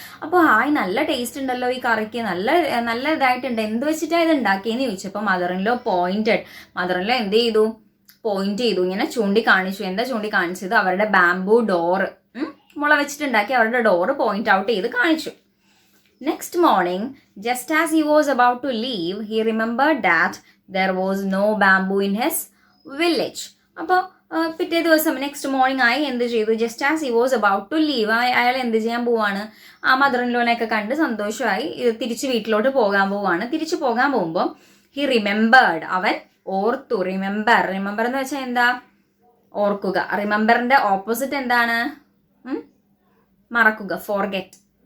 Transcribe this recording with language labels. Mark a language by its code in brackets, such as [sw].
[ml] അപ്പോൾ ഹായ് നല്ല ടേസ്റ്റ് ഉണ്ടല്ലോ ഈ കറിക്ക്, നല്ല ഇതായിട്ടുണ്ട്, എന്ത് വെച്ചിട്ടാണ് ഇത് ഉണ്ടാക്കിയെന്ന് ചോദിച്ചപ്പോൾ മദർ ഇൻ ലോ എന്ത് ചെയ്തു, പോയിന്റ് ചെയ്തു, ഇങ്ങനെ ചൂണ്ടിക്കാണിച്ചു. എന്താ ചൂണ്ടിക്കാണിച്ചത്, അവരുടെ ബാമ്പു ഡോറ്, മുള വെച്ചിട്ടുണ്ടാക്കി അവരുടെ ഡോറ് പോയിന്റ് ഔട്ട് ചെയ്ത് കാണിച്ചു. [en] Next morning, just as he was about to leave, he remembered that there was no bamboo in his village. [ml] അപ്പോൾ പിറ്റേ ദിവസം നെക്സ്റ്റ് മോർണിംഗ് ആയി എന്ത് ചെയ്തു, [en] just as he was about to leave, [ml] അയാൾ എന്ത് ചെയ്യാൻ പോവാണ്, ആ മദർ ഇൻ ലോനെയൊക്കെ കണ്ട് സന്തോഷമായി തിരിച്ച് വീട്ടിലോട്ട് പോകാൻ പോവാണ്. തിരിച്ചു പോകാൻ പോകുമ്പോൾ [en] he remembered, [ml] അവൻ ഓർത്തു. റിമെമ്പർ എന്ന് വെച്ചാൽ എന്താ, ഓർക്കുക. റിമെമ്പറിന്റെ ഓപ്പോസിറ്റ് എന്താണ്, മറക്കുക, ഫോർഗെറ്റ്.